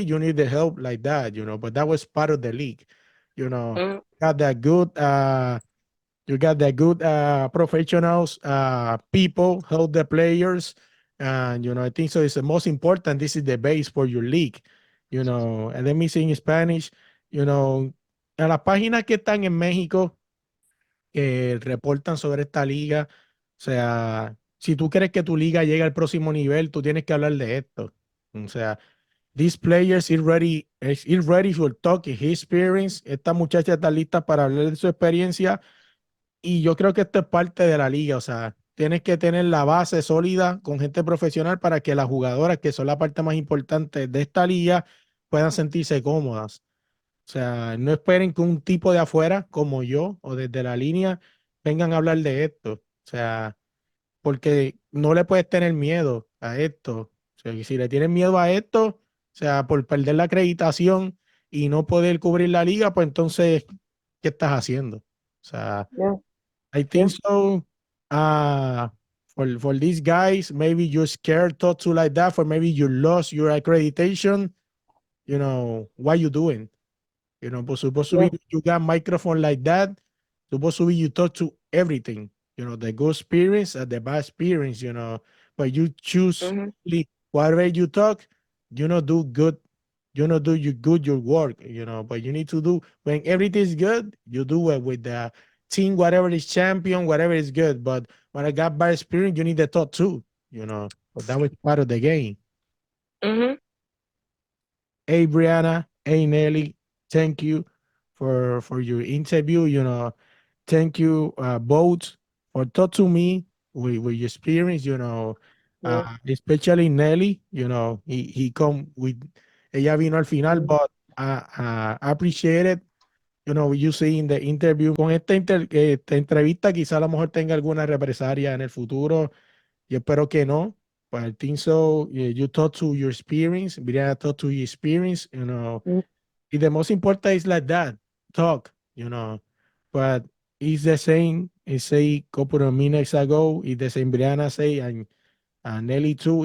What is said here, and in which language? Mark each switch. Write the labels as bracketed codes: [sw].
[en] You need the help like that. But that was part of the league. You know, Mm-hmm. got that good. You got the good professionals, people help the players, and I think so. It's the most important. This is the base for your league. And let me say in Spanish. [es] A las páginas que están en México que reportan sobre esta liga. O sea, si tú crees que tu liga llega al próximo nivel, tú tienes que hablar de esto. O sea, [en] these players is ready for talk his experience. [es] Esta muchacha está lista para hablar de su experiencia y yo creo que esto es parte de la liga. O sea, tienes que tener la base sólida con gente profesional para que las jugadoras, que son la parte más importante de esta liga, puedan sentirse cómodas. O sea, no esperen que un tipo de afuera como yo o desde la línea vengan a hablar de esto. O sea, porque no le puedes tener miedo a esto. O sea, que si le tienes miedo a esto, o sea, por perder la acreditación y no poder cubrir la liga, pues entonces, ¿qué estás haciendo? O sea, Yeah. [en] I Yeah. think so. Uh, for these guys, maybe you're scared to talk to like that, for maybe you lost your accreditation. What you doing? But supposed to Yeah. be you got microphone like that. Supposed to be you talk to everything. The good experience and the bad experience. But you choose Mm-hmm. whatever you talk. Do good. Do you good your work. But you need to do when everything is good. You do it with the team, whatever is champion, whatever is good. But when I got bad experience, you need to talk too. But that was part of the game. Mm-hmm. Hey, Brianna. Hey, Nelly. Thank you for your interview. Thank you both for talk to me with your experience. Yeah. Especially Nelly. He come with [es] ella vino al final, Mm. [en] but I appreciate it. You see in the interview. [es] Con esta entrevista, quizá a lo mejor tenga alguna represalia en el futuro. Yo espero que no. [en] But I think so. You talk to your experience. Brianna talk to your experience. Mm. The most important is like that talk. But it's the same. It's say couple of minutes ago. It's the same Brianna say, and Nelly too.